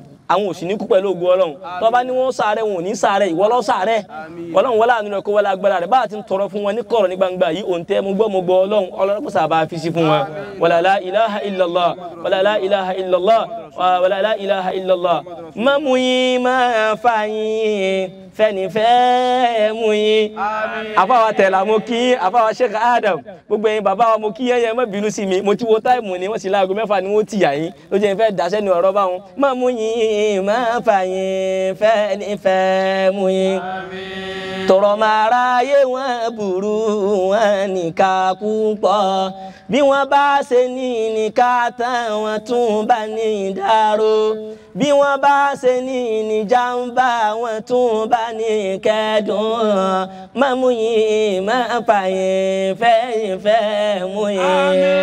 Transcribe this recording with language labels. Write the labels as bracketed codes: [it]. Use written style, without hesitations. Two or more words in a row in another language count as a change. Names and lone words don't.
[yo] àwọn òsì ní kú pẹ̀lú ògo Ọlọ́run tó bá ní wọ́n sàárẹ̀ wọn ò ní sàárẹ̀ ìwọ ló sàárẹ̀ Ọlọ́run wọlé àánú rẹ̀ kó wọlé agbára rẹ̀ bá a ti ń tọrọ fún wọn ní kọ̀rọ̀ ní gbangba yìí òun tẹ́ mo gbọ́ Ọlọ́run kó sábà fi sí fún wọn [ar] ولا لا إله إلا الله ولا لا إله إلا الله ولا لا إله إلا الله [yo] mọ́mú yín máa fà yín fẹ́nifẹ́ mú yín àfáwà tẹ̀lá mo kí àfáwà Sheikh Adam gbogbo ẹ̀yin bàbá wa mo kí yẹn má bínú sí mi mo ti wo táìmù ni wọ́n sì láago 6 ni wọ́n ti yà yín ló jẹ́ ìfẹ́ dáṣẹ́ ní ọ̀rọ̀ báwọn má mú yín má fà yín fẹ́nifẹ́ mú yín tọrọ máa ráyé wọn burú wọn nìka púpọ̀ bí wọ́n bá ṣe ní nìka tán wọ́n tún bá ní dárò bí wọ́n bá ṣe ní jàmbá wọ́n tún bá ní kẹ́dùn má mú yín má fà yín fẹ́ mú yín